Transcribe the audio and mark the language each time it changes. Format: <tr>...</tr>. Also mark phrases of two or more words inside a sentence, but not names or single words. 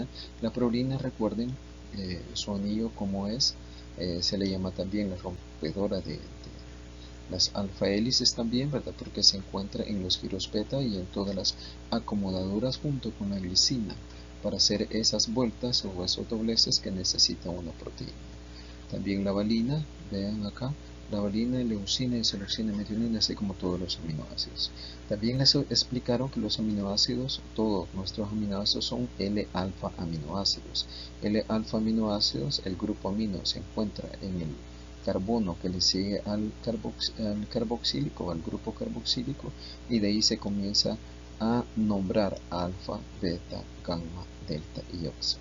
<es>La prolina, recuerden su anillo como es, se le llama también la rompedora de las alfa hélices también, ¿verdad? Porque se encuentra en los giros beta y en todas las acomodaduras junto con la glicina para hacer esas vueltas o esos dobleces que necesita una proteína. También la valina, vean acá, la valina, leucina, isoleucina, metionina, así como todos los aminoácidos. También les explicaron que los aminoácidos, todos nuestros aminoácidos son L-alfa aminoácidos. L-alfa aminoácidos, el grupo amino se encuentra en el carbono que le sigue al carboxílico, al grupo carboxílico, y de ahí se comienza a nombrar alfa, beta, gamma, delta y oxi.</es>